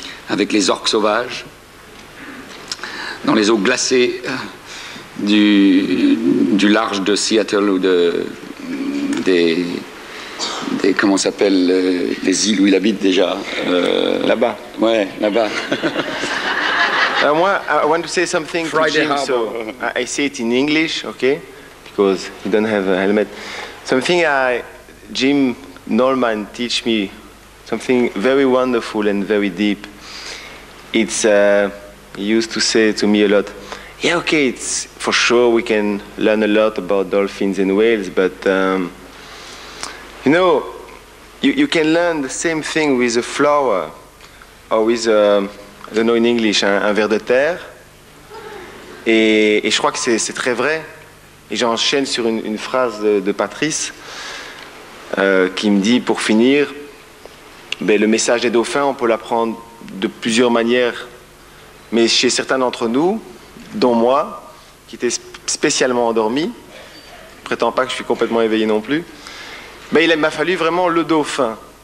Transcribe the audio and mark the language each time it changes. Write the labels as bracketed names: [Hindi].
[French] avec les orques sauvages dans les eaux glacées du large de Seattle ou des comment s'appellent les îles où il habite déjà là-bas. Ouais, là-bas. [English] Moi, I want to say something to Jim, so I say it in English, okay? Because you don't have a helmet. Something Jim Nollman teach me, something very wonderful and very deep. It's he used to say to me a lot, yeah, okay, it's for sure we can learn a lot about dolphins and whales, but you know, you can learn the same thing with a flower or with I don't know in English, [French] un ver de terre. Et je crois que c'est très vrai. Et j'enchaîne sur une phrase de Patrice qui me dit, pour finir, ben, le message des dauphins, on peut l'apprendre de plusieurs manières. Mais chez certains d'entre nous, dont moi, qui était spécialement endormi, je prétends pas que je suis complètement éveillé non plus, ben, il m'a fallu vraiment le dauphin.